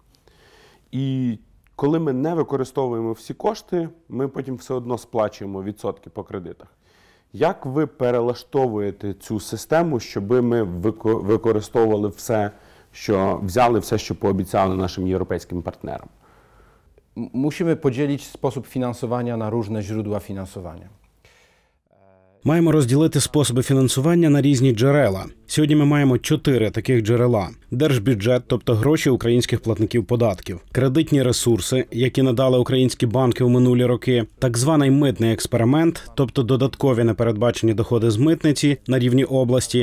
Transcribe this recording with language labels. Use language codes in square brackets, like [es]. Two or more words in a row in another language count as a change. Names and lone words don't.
[uk] І коли ми не використовуємо всі кошти, ми потім все одно сплачуємо відсотки по кредитах. Як ви перелаштовуєте цю систему, щоб ми використовували все, що взяли, все, що пообіцяли нашим європейським партнерам? [pl] Musimy podzielić sposób finansowania na różne źródła finansowania. [uk] Маємо розділити способи фінансування на різні джерела. Сьогодні ми маємо 4 таких джерела. Держбюджет, тобто гроші українських платників податків. Кредитні ресурси, які надали українські банки у минулі роки. Так званий митний експеримент, тобто додаткові непередбачені доходи з митниці на рівні області.